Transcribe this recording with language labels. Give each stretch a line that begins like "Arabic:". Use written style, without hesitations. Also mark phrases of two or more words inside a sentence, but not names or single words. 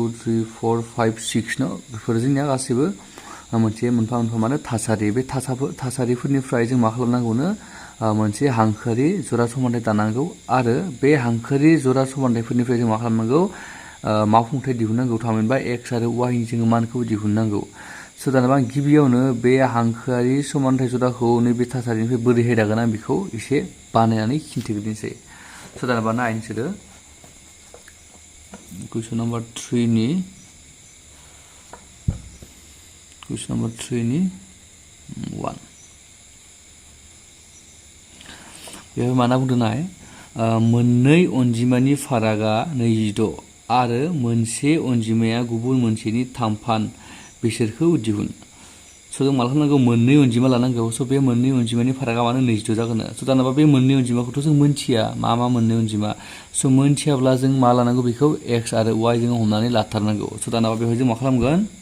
Bodo: 3 4 5 6 न बेफोर जोंनिया गासैबो मोनसे मोनफा मोनफा माने थासारि बे थासारिफोरनिफ्राय जों मा खालामनांगौनो मोनसे हांखोआरि जरा समानथाय दानांगौ आरो बे हांखोआरि जरा समानथायफोरनिफ्राय जों मा खालामनांगौ मावफुंथाय दिहुननांगौ थामहिनबा x आरो y नि जोङो मानखौ दिहुननांगौ स' दाना आं गिबियावनो बे हांखोआरि समानथाय जराखौ नैबे थासारिनिफ्राय बोरैहाय दागोन आं बेखौ एसे बानायनानै खिन्थिग्रोनोसै स' दाना नायनोसै
English: question number
Bodo: 3 नि
English: Question number 3
Bodo: ni 1 बेयाव माना बुंदोंनाय मोननै अनजिमानि फारागा 26 आरो मोनसे अनजिमाया गुबुन मोनसेनि थामफान बिसोरखौ दिहुन स' जों मा खालामनांगौ मोननै अनजिमा लानांगौ स' बे मोननै अनजिमानि फारागा मानो 26 जागोन स' दानाबा बे मोननै अनजिमाखौथ' जों मोनथिया मा मोननै अनजिमा स' मोनथियाब्ला जों मा लानांगौ बेखौ x आरो y जों हमनानै लाथारनांगौ स' दानाबा बेवहाय जों मा खालामगोन